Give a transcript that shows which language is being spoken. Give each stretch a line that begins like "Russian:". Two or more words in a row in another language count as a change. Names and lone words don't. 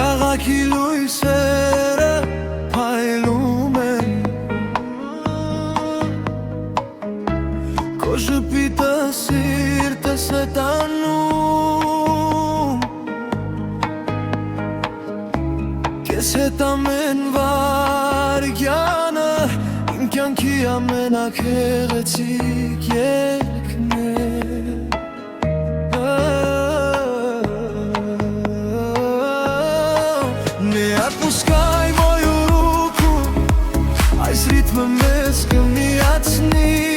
Armenian: Կրակի լույսերը փայլում են, քո ժպիտը սիրտս է տանում, քեզ հետ ամեն վայրկյանը իմ կյանքի ամենագեղեցիկ երգն է։
Russian: Отпускай мою руку, айс ритмы
Armenian: մեզ կմիացնի,